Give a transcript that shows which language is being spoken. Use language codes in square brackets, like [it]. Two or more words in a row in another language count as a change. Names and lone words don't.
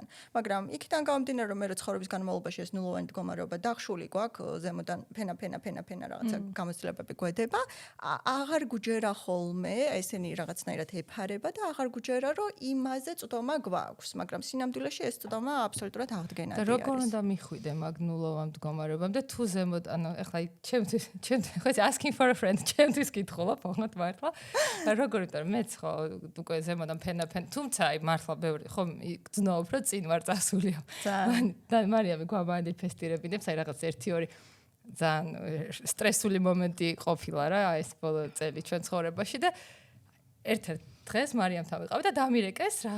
[ka] მაგრამ იქიდან გამომდინარე რომ მე ცხოვრების განმავლობაში ეს ნულოვანი მდგომარეობა დახშული გვაქვს, ზემოდან ფენა რაღაცა გამოცდილებები გვედება, აღარ გუჯერა ხოლმე, ესენი რაღაცნაირად ეფარება და აღარ გუჯერა რომ იმაზე წვდომა გვაქვს, მაგრამ სინამდვილეში ეს წვდომა აბსოლუტურად აღდგენადი არის. და როგორ უნდა მიხვიდე მაგ ნულოვან მდგომარეობამდე თუ ზემოთ ანუ ეხლა ჩემთვის ხო [en] asking for a friend [ka] ჩემთვის კითხულა ფონად მართლა როგორ იმიტომ რომ მეც ხო უკვე ზემოდან ფენა თუმცა აი მართლა ბევრი ხო გძნობ რომ წინ ვარ წასული და მარიამი გვამანიფესტირებინებს აი რაღაც 1-2 ძალიან სტრესული მომენტი ყოფილა რა ეს ბოლო წელი ჩვენ ცხოვრებაში და ერთ-ერთ დღეს მარიამთან ვიყავი და დამირეკეს